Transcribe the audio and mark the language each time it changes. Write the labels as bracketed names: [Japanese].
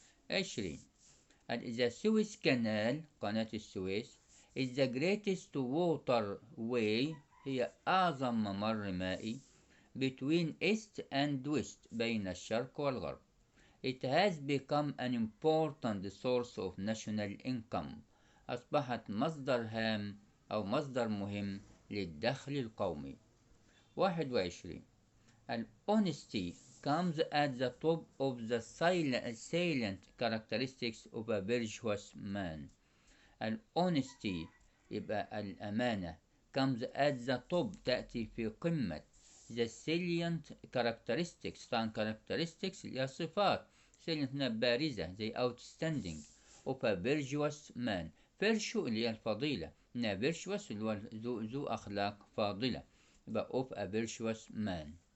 [English] 20. The Suez Canal قناة السويس is the greatest waterway [Arabic] هي أعظم ممر مائي [English] between east and west [Arabic] بين الشرق والغرب. [English] It has become an important source of national income. [Arabic] أصبحت مصدر هام أو مصدر مهم للدخل القومي. 21. [English] Honesty comes at the top of the salient characteristics of a virtuous man. Honesty [Arabic] يبقى الأمانة [English] comes at the top [Arabic] تأتي في قمة [English] the salient characteristics. [Arabic] طبعا characteristics هي صفات salient هنا بارزة زي outstanding [English] of a virtuous man. [Arabic] virtue اللي هي الفضيلة هنا virtuous اللي هو ذو أخلاق فاضلة يبقى [English] of a virtuous man.